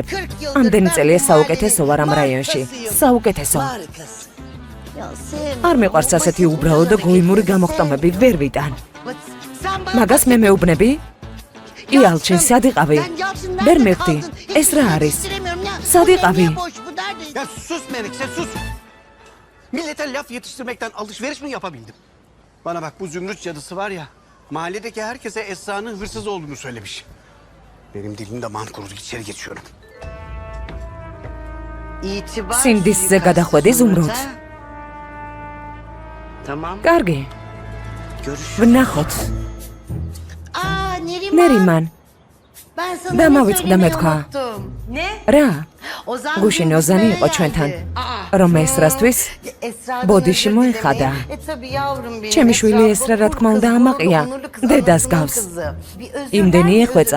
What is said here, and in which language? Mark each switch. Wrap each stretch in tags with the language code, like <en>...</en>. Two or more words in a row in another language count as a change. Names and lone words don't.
<ka>ამდენი წელია საუკეთესო ვარ ამ რაიონში. საუკეთესო. არ მიყვარს ასეთი უბრალო და გოიმური გამოხტომები, ვერ ვიტან. მაგას მე მეუბნები? იალჩინ, სად იყავი? ვერ მივხვდი. ეს რა არის?</ka> <tr>Sadi abi. Ya sus Menekşe sus. Millete laf yetiştirmekten alışveriş mi yapabildim? Bana bak bu Zümrüt cadısı var ya, mahalledeki herkese Esra'nın hırsız olduğunu söylemiş. Benim dilim damağım kurudu, içeri geçiyorum.</tr> <ka>სინდისზე გადახვედი ზუმრუდ.</ka> <tr>Tamam.</tr> <ka>Kargi.</ka> <tr>Görüşürüz.</tr> <ka>Vnaxot. Neriman. დამავიწყდა მეთქვა. რა? გუშინ ოზანი იყო ჩვენთან. რომ ესრასთვის ბოდიში მოეხადა. ჩემი შვილი ესრა რა თქმა უნდა ამაყია. დედას გავს. იმდენი ეხვეწა.</ka>